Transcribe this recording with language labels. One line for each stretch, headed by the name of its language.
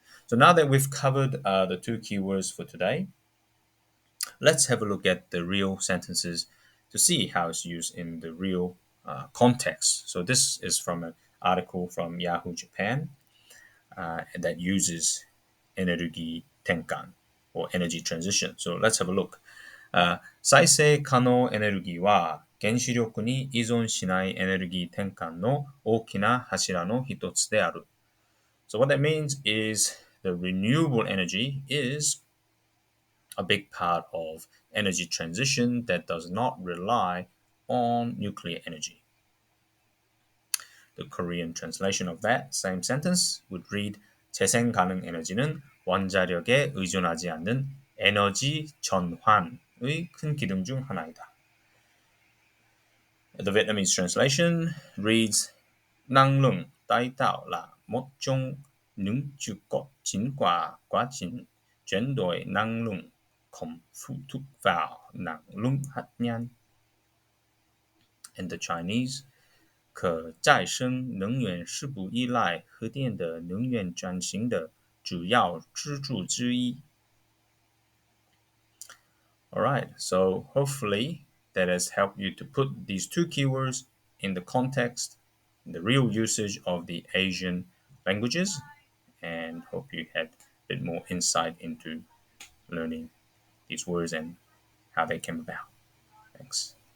English: So now that we've covered the two keywords for today, let's have a look at the real sentences to see how it's used in the real context. So this is from an article from Yahoo Japan that uses energy tenkan or energy transition. So let's have a look.
Japanese: 再生可能エネルギーは原子力に依存しないエネルギー転換の大きな柱の一つである。
English: So what that means is the renewable energy is a big part of energy transition that does not rely on nuclear energy. The Korean translation of that same sentence would read
Korean: 재생 가능 에너지는 원자력에 의존하지 않는 에너지 전환의 큰 기둥 중 하나이다.
English: The Vietnamese translation reads
Vietnamese: năng lượng tái tạo là một trong những trụ cột chính của quá trình chuyển đổi năng lượng không phụ thuộc vào năng lượng hạt nhân.
English: In the Chinese,
Chinese: 可再生能源是不依赖核电的能源转型的主要支柱之一。
English: Alright, so hopefully that has helped you to put these two keywords in the context, in the real usage of the Asian languages, and hope you had a bit more insight into learning these words and how they came about. Thanks.